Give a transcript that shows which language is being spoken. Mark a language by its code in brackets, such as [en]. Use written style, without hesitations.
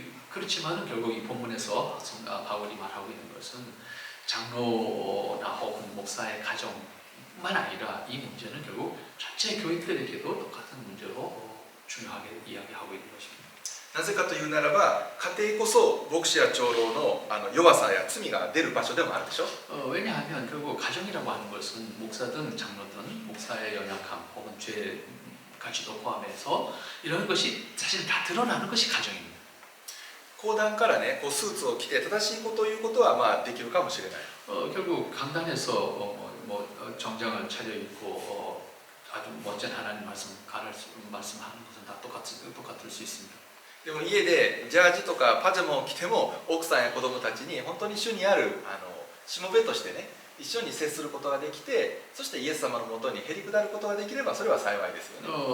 [ko] 그렇지만은 결국 이 본문에서 바울이 말하고 있는 것은 장로나 혹은 목사의 가정뿐만 아니라 이 문제는 결국 전체 교인들에게도 똑같은 문제로 중요하게 이야기하고 있는 것입니다. [ja] なぜかというならば、家庭こそ牧師や長老の弱さや罪が出る場所でもあるでしょ。 [ko] 왜냐하면 결국 가정이라고 하는 것은 목사든 장로든 목사의 연약함 혹은 죄까지도 포함해서 이런 것이 사실 다 드러나는 것이 가정입니다. [ja] 講談からね、スーツを着て正しいことを言うことはできるかもしれない。 [ko] 결국 강단에서 정장을 차려입고 아주 멋진 하나님 말씀하는 것은 다 똑같을 수 있습니다. [ja] でも家でジャージとかパジャマを着ても奥さんや子供たちに本当に主にあるしもべとしてね、一緒に接することができて、そしてイエス様のもとにへりくだることができればそれは幸いですよね。